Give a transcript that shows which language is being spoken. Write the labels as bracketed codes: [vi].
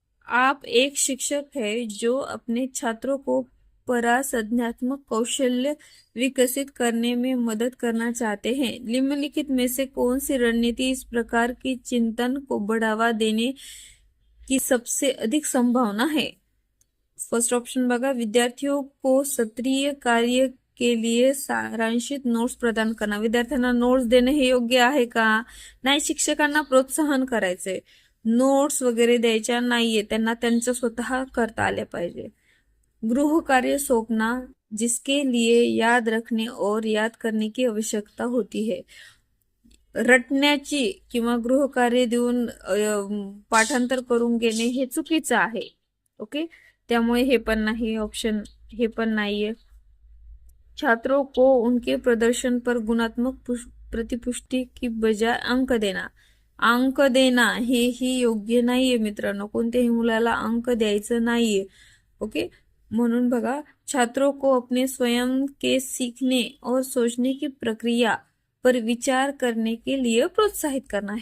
[hi] आप एक शिक्षक है जो अपने छात्रों को परासंज्ञात्मक कौशल्य विकसित करने में मदद करना चाहते हैं. निम्नलिखित में से कौन सी रणनीति इस प्रकार की चिंतन को बढ़ावा देने की सबसे अधिक संभावना है? [mr] फर्स्ट ऑप्शन बघा, [hi] विद्यार्थियों को सक्रिय कार्य के लिए सारांशित नोट्स प्रदान करना. [mr] विद्यार्थ्यांना नोट्स देणे हे योग्य आहे का? नाही, शिक्षकांना प्रोत्साहन करायचे. नोट्स वगैरे द्यायच्या नाहीये, त्यांना त्यांचं स्वतः करता आले पाहिजे. [hi] गृह कार्य सौंपना जिसके लिए याद रखने और याद करने की आवश्यकता होती है. [mr] रटण्याची किंवा गृह कार्य देऊन पाठांतर करून घेणे हे चुकीचं आहे. ओके, त्यामुळे हे पण नाही ऑप्शन, हे पण नाहीये. [hi] छात्रों को उनके प्रदर्शन पर गुणात्मक प्रतिपुष्टि की बजाय अंक देना [mr] हे ही योग्य नाहीये मित्रांनो. कोणत्याही मुलाला अंक द्यायचं नाहीये. [hi] ओके, [mr] म्हणून बघा, [hi] छात्रों को अपने स्वयं के सीखने और सोचने की प्रक्रिया पर विचार करने के लिए प्रोत्साहित करना.